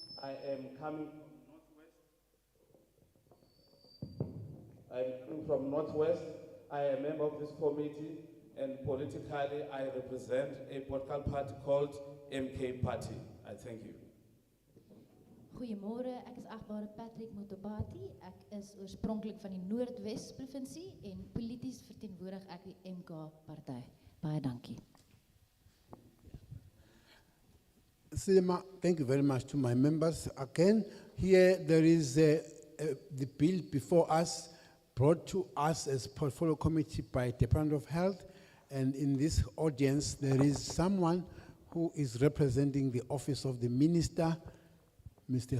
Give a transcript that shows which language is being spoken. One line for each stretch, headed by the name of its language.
English: I am coming from Northwest. I am a member of this committee, and politically I represent a political party called MK Party. I thank you.
Afrikaans: Goeiemôre, ek is agbare Patrick Motobati. Ek is oorspronklik van die Noordwes provinsie en polities verteenwoordig ek die MK party. Baie dankie.
English: Sima, thank you very much to my members. Again, here there is the bill before us, brought to us as portfolio committee by Department of Health, and in this audience there is someone who is representing the office of the minister, Mr.